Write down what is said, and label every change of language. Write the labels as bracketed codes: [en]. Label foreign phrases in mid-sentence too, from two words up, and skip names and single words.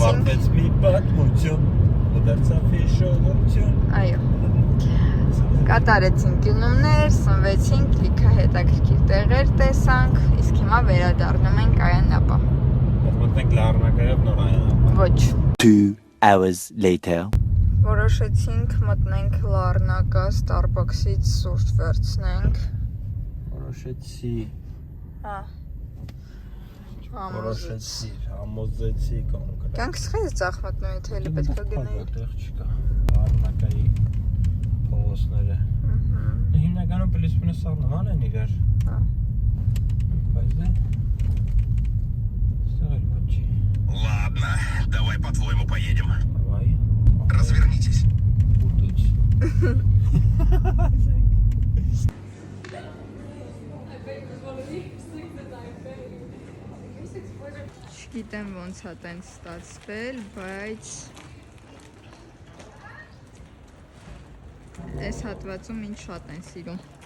[hy] Ավարտվեց մի պատմություն, ու դարձավ հիշողություն։ Այո։ Կատարեցինք գնումներ, սնվեցինք, լիքը հետաքրքիր տեղեր տեսանք, իսկ հիմա վերադառնում ենք Այանապա։ Մտնենք լառնակայով նոր Այանապա։ Ոչ։ [en] 2 hours later. [hy] Որոշեցինք մտնենք Լառնակա, Starbucks-ից սուրճ վերցնենք։ Որոշեցի, Հա։ որոշեցի, համոզեցի կոնկրետ։ Կյանքս խես ծախմատնու եթե էլի պետք է գնայի։ Այդտեղ չկա։ Արնակայի փողոցները։ Հիմնականում պլյուս-մինուս սա նման են իրար։ Հա։ Բայց դե ստեղ էլ ոչ չի։ [ru] Ладно, давай по-твоему поедем. Давай։ Развернитесь. [hy] Ուտուց։ Չգիտեմ ոնց է տենց ստացվել, բայց այս հատվածում ինձ շատ են սիրում։